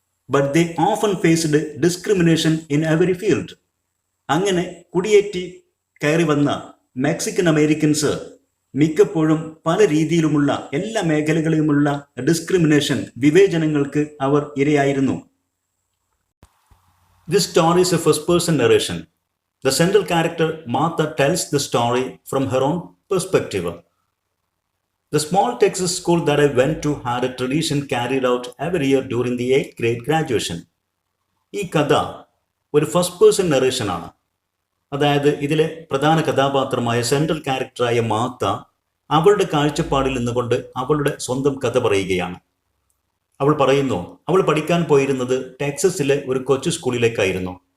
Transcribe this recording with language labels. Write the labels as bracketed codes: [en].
[en] But they often faced discrimination in every field. [ml] അങ്ങനെ കുടിയേറ്റി കയറി വന്ന മെക്സിക്കൻ അമേരിക്കൻസ് മിക്കപ്പോഴും പല രീതിയിലുമുള്ള എല്ലാ മേഖലകളിലുമുള്ള discrimination, വിവേചനങ്ങൾക്ക് our ഇരയായിരുന്നു. [en] This story is a first-person narration. The central character Martha tells the story from her own perspective. The small Texas school that I went to had a tradition carried out every year during the 8th grade graduation. [ml] ഈ കഥ ഒരു first person narration ആണ്. അതായത് ഇതിലെ പ്രധാന കഥാപാത്രമായ central ക്യാരക്ടറായ Martha അവളുടെ കാഴ്ചപ്പാടിൽ നിന്നുകൊണ്ട് അവളുടെ സ്വന്തം കഥ പറയുകയാണ്. അവൾ പറയുന്നു, അവൾ പഠിക്കാൻ പോയിരുന്നത് ടെക്സസിലെ ഒരു കൊച്ചു സ്കൂളിലേക്കായിരുന്നു.